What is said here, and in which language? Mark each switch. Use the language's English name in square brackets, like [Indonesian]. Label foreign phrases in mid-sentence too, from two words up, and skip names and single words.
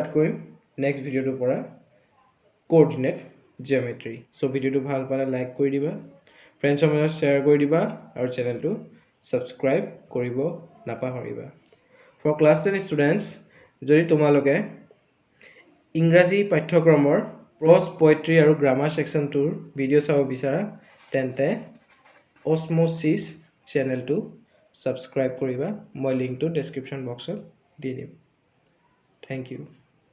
[Assamese] কৰিম নেক্সট ভিডিওটোৰ পৰা [English] coordinate geometry [Assamese] সো ভিডিওটো ভাল পালে লাইক কৰি দিবা ফ্ৰেণ্ডছৰ মাজত শ্বেয়াৰ কৰি দিবা আৰু চেনেলটো সাবস্ক্ৰাইব কৰিব নাপাহৰিবা [English] for class 10 students [Assamese] যদি তোমালোকে ইংৰাজী পাঠ্যক্ৰমৰ [English] prose poetry [Assamese] আৰু [English] grammar section [Assamese] tour video চাব বিচাৰা তেন্তে OSMOSIS channel to subscribe কৰিবা মই লিংকটো [English] description boxত [Assamese] দি দিম [English] thank you